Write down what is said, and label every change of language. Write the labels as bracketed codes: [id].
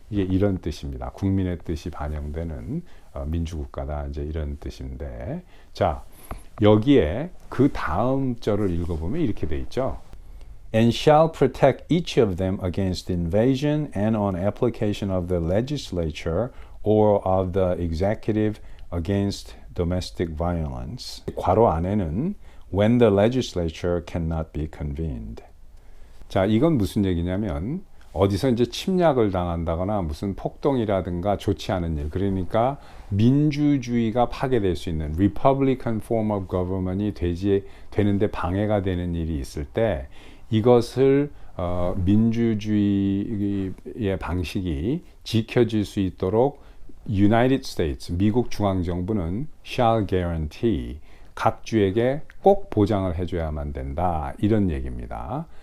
[ko] 이게 이런 뜻입니다. 국민의 뜻이 반영되는 민주국가다, 이제 이런 뜻인데, 자, 여기에 그 다음 절을 읽어보면 이렇게 돼 있죠. [en] And shall protect each of them against invasion and on application of the legislature or of the executive against domestic violence. [ko] 괄호 안에는 [en] when the legislature cannot be convened. [ko] 자, 이건 무슨 얘기냐면 어디서 이제 침략을 당한다거나 무슨 폭동이라든가 좋지 않은 일, 그러니까 민주주의가 파괴될 수 있는 [en] Republican form of government [ko] 이 되는데 방해가 되는 일이 있을 때 이것을 민주주의의 방식이 지켜질 수 있도록 United States, 미국 중앙정부는 [en] shall guarantee, [ko] 각 주에게 꼭 보장을 해줘야만 된다, 이런 얘기입니다.